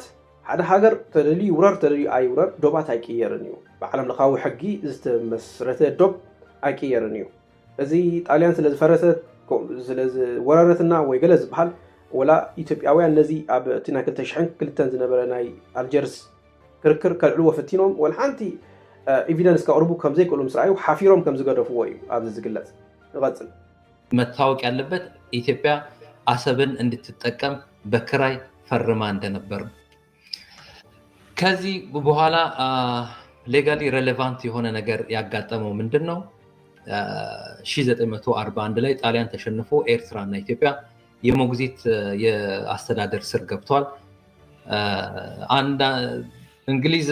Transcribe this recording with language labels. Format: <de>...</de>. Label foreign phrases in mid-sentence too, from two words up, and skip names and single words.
<ti>ሓደ ሃገር ተደልዩ ውረር ተደልዩ ኣይውረር ዶባት ኣይቅየርን እዩ። ብዓለም ለኻዊ ሕጊ ዝተመስረተ ዶብ ኣይቅየርን እዩ። እዚ ጣልያን ስለዝፈረሰት ስለዝወረረትና ወይ ገለ ዝበሃል ወላ ኢትዮጵያውያን ነዚ ኣብ እቲ ናይ 2002 ዝነበረ ናይ ኣልጀርስ ክርክር ከልዕልዎ ፈቲኖም ወላ ሓንቲ ኤቪደንስ ከቅርቡ ከም ዘይክእሉ ምስ ረኣዩ ሓፊሮም ከም ዝገደፍዎ እዩ ኣብዚ ዝግለጽ። ንቐፅል</ti> <am>መታወቅ ያለበት ኢትዮጵያ አሰብን እንድትጠቀም በክራይ ፈርማ እንደነበር ከዚህ በኋላ</am> <en>legally relevant</en> <am>የሆነ ነገር ያጋጠመው ምንድነው? 1941 ላይ ጣሊያን ተሸንፎ ኤርትራና ኢትዮጵያ የሞግዚት የአስተዳደር ስር ገብቷል። እንግሊዝ</am>